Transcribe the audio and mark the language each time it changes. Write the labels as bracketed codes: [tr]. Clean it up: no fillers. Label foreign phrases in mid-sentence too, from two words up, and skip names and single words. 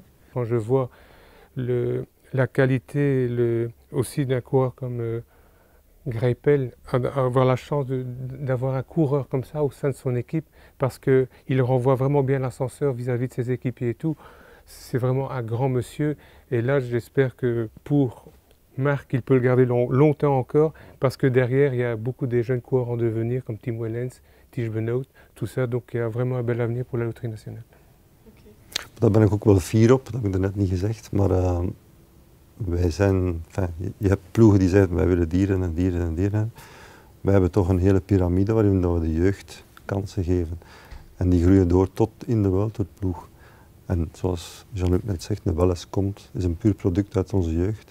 [fr] Quand je vois la qualité aussi d'un coureur comme Greipel, avoir la chance d'avoir un coureur comme ça au sein de son équipe, parce qu'il renvoie vraiment bien l'ascenseur vis-à-vis de ses équipiers et tout. C'est vraiment un grand monsieur. Et là, j'espère que pour Marc, il peut le garder longtemps encore, parce que derrière, il y a beaucoup de jeunes coureurs en devenir, comme Tim Wellens, Tige Benoot, tout ça. Donc, il y a vraiment un bel avenir pour la loterie nationale. Okay. [nl] Daar ben ik ook wel fier op, dat heb ik daarnet niet gezegd. Maar wij zijn, je hebt ploegen die zeggen, wij willen dieren en dieren en dieren. Wij hebben toch een hele piramide waarin we de jeugd kansen geven. En die groeien door tot in de World Tour ploeg. En zoals Jean-Luc net zegt, de Welles komt, is een puur product uit onze jeugd.